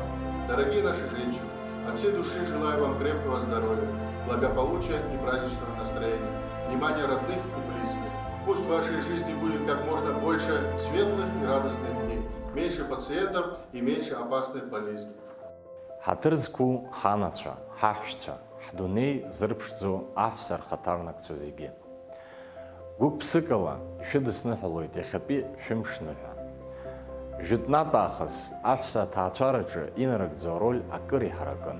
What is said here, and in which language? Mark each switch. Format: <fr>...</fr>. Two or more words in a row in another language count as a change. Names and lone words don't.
<ru>Дорогие наши женщины, от всей души желаю вам крепкого здоровья, благополучия и праздничного настроения, внимания родных и близких. Пусть в вашей жизни будет как можно больше светлых и радостных дней, меньше пациентов и меньше опасных болезней.</ru> <ab>Ҳаҭыр зқәу ҳанацәа, ҳаҳәшьцәа, ҳдунеи зырԥшӡо аҳәса рхаҭарнакцәа зегьы. Гәык-ԥсыкала ишәыдысныҳәалоит иахьатәи шәымшныҳәа. Жәытәнатә аахыс аҳәса аҭаацәараҿы инарыгӡо ароль акыр иҳаракын.</ab>